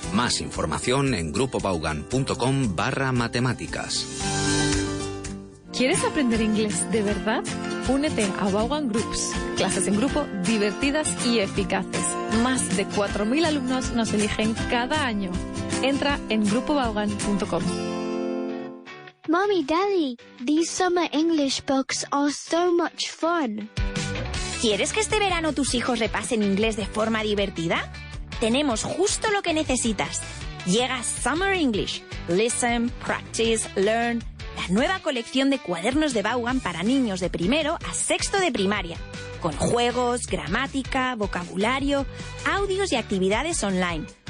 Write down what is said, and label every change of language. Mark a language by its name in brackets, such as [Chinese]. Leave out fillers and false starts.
[Spanish] Más información en grupovaughan.com/matemáticas. ¿Quieres aprender inglés de verdad? Únete a Vaughan Groups. Clases en grupo divertidas y eficaces. Más de 4000 alumnos nos eligen cada año. Entra en grupovaughan.com. [English] Mommy, Daddy, these summer English books are so much fun. [Spanish] ¿Quieres que este verano tus hijos repasen inglés de forma divertida? Tenemos justo lo que necesitas. Llega Summer English. [English] Listen, practice, learn. [Spanish] La nueva colección de cuadernos de Vaughan para niños de primero a sexto de primaria, con juegos, gramática, vocabulario, audios y actividades online.